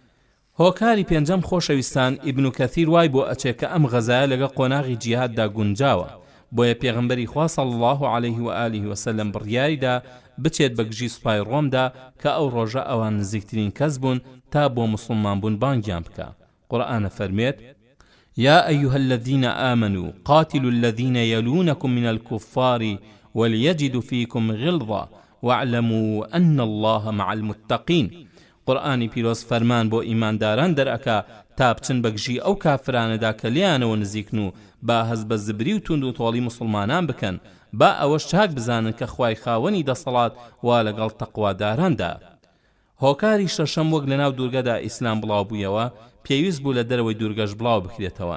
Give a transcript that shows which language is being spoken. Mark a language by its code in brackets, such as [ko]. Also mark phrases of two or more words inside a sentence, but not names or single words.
[ckb] هۆکاری پێنجەم خۆشەویستان ئیبن کەثیر وای بۆ ئەچێ کە ئەم غەزایە لەگە قۆناغی جیهاددا گونجاوە، بۆیە پێغەمبەری خوا [ar] صلی الله علیه و آله و سلم [ckb] بڕیاریدا بچێت بە گژی سوپای ڕۆمدا کە ئەو ڕۆژە ئەوان نزیکترین کەس بوون تا بۆ مسلمان بوون بانگیان بکە. قورئانە فەرمێت: [ar] يا أيها الذين آمنوا قاتلوا الذين يلونكم من الكفار وليجدوا فيكم غلظة واعلموا أن الله مع المتقين. [ckb] قرآنی پیرۆز فەرمان بۆ ئیمانداران دەرئەکا تا بچن بەگژی ئەو کافرانەدا کە لیانەوە نزیکن و با هەز بە زبری و توند و تۆڵی مسلمانان بکەن، با ئەوەش چاک بزانن کە خوای خاوەنی دەسەڵات وا لەگەڵ تەقواداراندا. هۆکاری شەشەم وەک لەناو دوورگەدا ئیسلام بڵاو بوویەوە پێویست بوو لە دەرەوەی دوورگەش بڵاو بکرێتەوە.